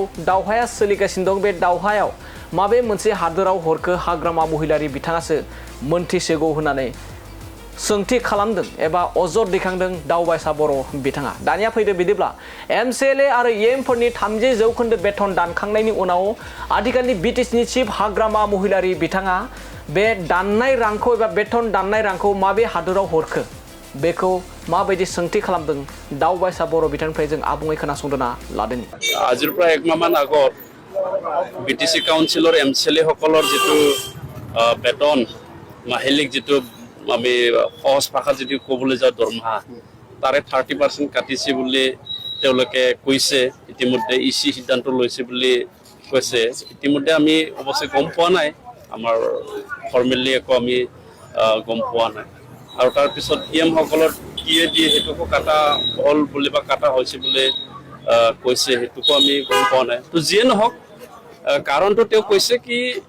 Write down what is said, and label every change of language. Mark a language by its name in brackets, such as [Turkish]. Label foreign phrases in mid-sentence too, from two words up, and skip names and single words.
[Bodo] दावहाया सोलिगासिनो दं बे दावहायाव माबे मोनसे हादोराव हरखो हाग्रामा महिलारि बिथाङासो मोनथिसिगौ होननानै सोंथि खालामदों एबा अजद दैखांदों दावबायसा बर' बिथाङा दानिया फैदो बिदिब्ला एमसिएलए आरो इएमफोरनि 30% बेथन दानखांनायनि उनाव आथिखालनि बिटिसिनि चिफ हाग्रामा महिलारि बिथाङा बे दाननाय रांखौ एबा बेथन दाननाय रांखौ माबे हादोराव हरखो बेखौ माबायदि सोंथि खालामदों दावबायसा बर' बिथांनिफ्राय जों आबुङै खोनासंदोना लादों [Assamese] আজিৰ পৰা একমাহমান আগত বিটিসি কাউন্সিলৰ এমচিএলএ সকলৰ যেটো বেতন মাহিলিক যেটো আমি সহজ ভাষাত যদি ক'বলৈ যাওঁ দৰমহা তাৰে 30% কাটিছে বুলি তেওঁলোকে কৈছে ইতিমধ্যে ইসি সিদ্ধান্ত লৈছে বুলি কৈছে ইতিমধ্যে আমি অৱশ্যে গম পোৱা নাই আমাৰ ফৰ্মেলি একো আমি গম পোৱা নাই আৰু তাৰ পিছত ইএম সকলৰ টিএডি হেতুকো কাটা হল বুলি বা কাটা হৈছে বুলি কৈছে হেতুকো আমি গম পোৱা নাই তো যিয়ে নহওক কাৰণটো তেওঁ কৈছে কি